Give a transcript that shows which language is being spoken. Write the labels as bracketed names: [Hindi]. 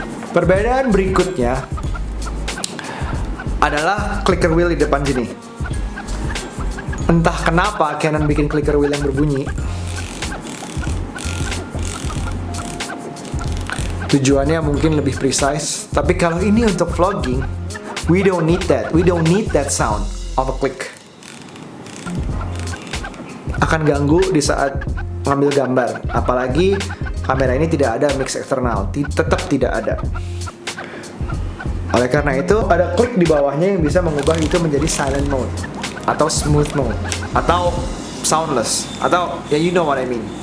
[Indonesian] Perbedaan berikutnya adalah clicker wheel di depan sini. Entah kenapa Canon bikin clicker wheel yang berbunyi. Tujuannya mungkin lebih precise, tapi kalau ini untuk vlogging, [English] we don't need that. We don't need that sound of a click. [Indonesian] Akan ganggu di saat mengambil gambar, apalagi kamera ini tidak ada mix eksternal, tetap tidak ada. Oleh karena itu ada klik di bawahnya yang bisa mengubah itu menjadi silent mode. [English] atau smooth mode, atau soundless, atau ya you know what I mean.